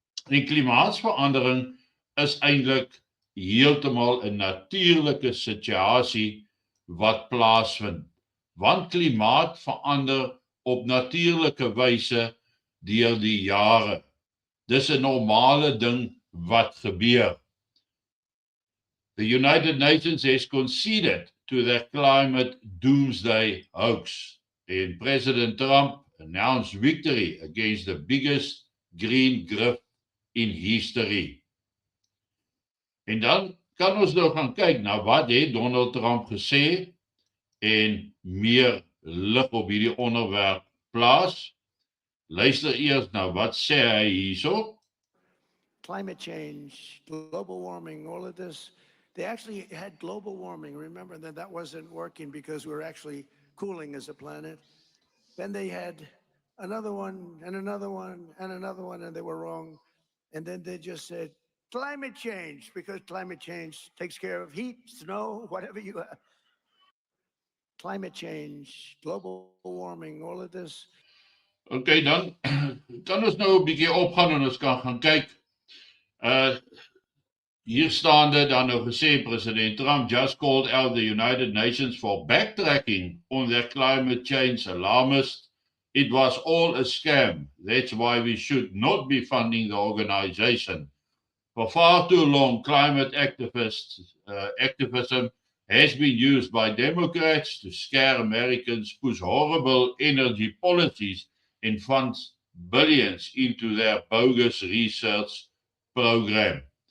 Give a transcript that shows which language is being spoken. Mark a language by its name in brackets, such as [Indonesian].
[Afrikaans] Die klimaatsverandering is eintlik heeltemal 'n natuurlike situasie wat plaasvind, want klimaat verander op natuurlike wyse deur die jare. Dis 'n normale ding wat gebeur. [English] The United Nations has conceded to the climate doomsday hoax, and President Trump announced victory against the biggest green grift in history. [Afrikaans] En dan kan ons nou gaan kyk na wat het Donald Trump gesê en meer lig op hierdie onderwerp plaas. Luister eers na wat sê hy hierso. [English] Climate change, global warming, all of this. They actually had global warming. Remember that wasn't working because we were actually cooling as a planet. Then they had another one and another one and another one, and they were wrong. And then they just said climate change, because climate change takes care of heat, snow, whatever you have. Climate change, global warming, all of this. [Afrikaans] Okay, dan kan ons nou 'n bietjie opgaan en ons kan gaan kyk. Hier staan dit dan nou gesê, [English] President Trump just called out the United Nations for backtracking on their climate change alarmists. It was all a scam. That's why we should not be funding the organization. For far too long, climate activism has been used by Democrats to scare Americans, push horrible energy policies and fund billions into their bogus research program.